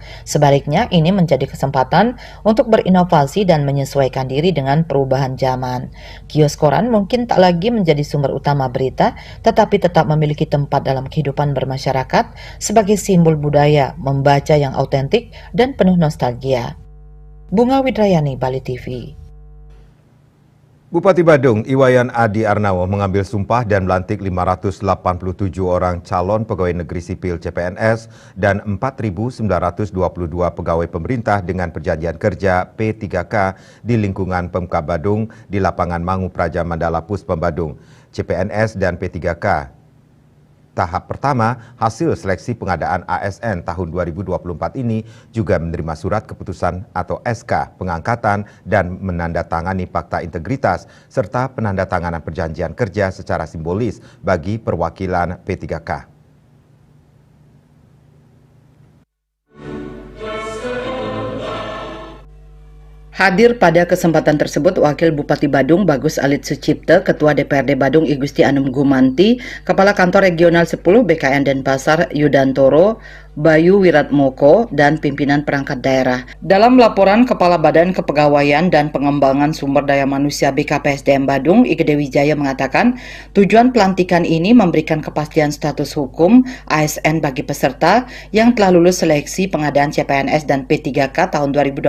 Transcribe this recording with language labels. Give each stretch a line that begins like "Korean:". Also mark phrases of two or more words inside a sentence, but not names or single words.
Indonesian: Sebaliknya, ini menjadi kesempatan untuk berinovasi dan menyesuaikan diri dengan perubahan zaman. Kios koran mungkin tak lagi menjadi sumber utama berita, tetapi tetap memiliki tempat dalam kehidupan bermasyarakat sebagai simbol budaya, membaca yang autentik dan penuh nostalgia. Bunga Widrayani, Bali TV. Bupati Badung, Iwayan Adi Arnawo mengambil sumpah dan melantik 587 orang calon pegawai negeri sipil CPNS dan 4.922 pegawai pemerintah dengan perjanjian kerja P3K di lingkungan Pemkab Badung di lapangan Mangu Praja Mandala Puspem Badung. CPNS dan P3K tahap pertama hasil seleksi pengadaan ASN tahun 2024 ini juga menerima surat keputusan atau SK pengangkatan dan menandatangani fakta integritas serta penandatanganan perjanjian kerja secara simbolis bagi perwakilan P3K. Hadir pada kesempatan tersebut Wakil Bupati Badung Bagus Alit Sucipto, Ketua DPRD Badung I Gusti Anum Gumanti, Kepala Kantor Regional 10 BKN Denpasar Yudantoro, Bayu Wiratmoko, dan pimpinan perangkat daerah. Dalam laporan Kepala Badan Kepegawaian dan Pengembangan Sumber Daya Manusia BKPSDM Badung, Igede Wijaya mengatakan, tujuan pelantikan ini memberikan kepastian status hukum ASN bagi peserta yang telah lulus seleksi pengadaan CPNS dan P3K tahun 2024.